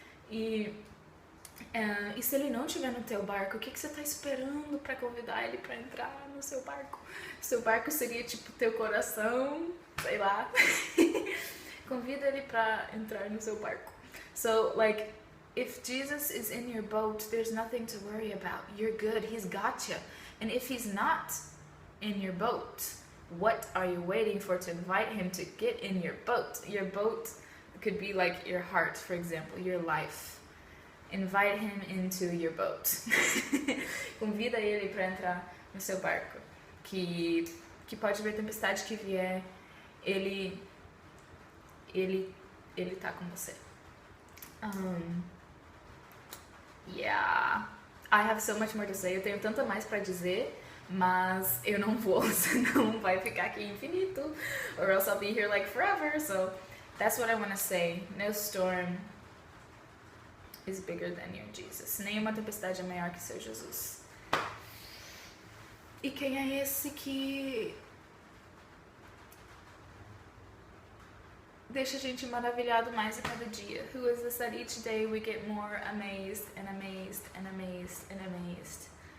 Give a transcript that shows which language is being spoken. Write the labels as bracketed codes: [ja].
[pt] E se ele não estiver no teu barco, o que você está esperando para convidar ele para entrar no seu barco? Seu barco seria tipo teu coração, sei lá. Convida ele para entrar no seu barco. [en] So like, if Jesus is in your boat, there's nothing to worry about. You're good. He's got you. And if he's not in your boat, what are you waiting for to invite him to get in your boat? Your boat could be like your heart, for example, your life. Invite him into your boat. [pt] Convida ele para entrar no seu barco. Que pode ver a tempestade que vier, ele tá com você. [en] Yeah, I have so much more to say. [pt] Eu tenho tanta mais pra dizer, mas eu não vou, senão vai ficar aqui infinito, [en] or else I'll be here like forever. So that's what I want to say. No storm is bigger than your Jesus. [pt] Nenhuma tempestade é maior que seu Jesus. E quem é esse que deixa a gente maravilhado mais a cada dia? [en] Who is this that each day we get more amazed and amazed and amazed and amazed?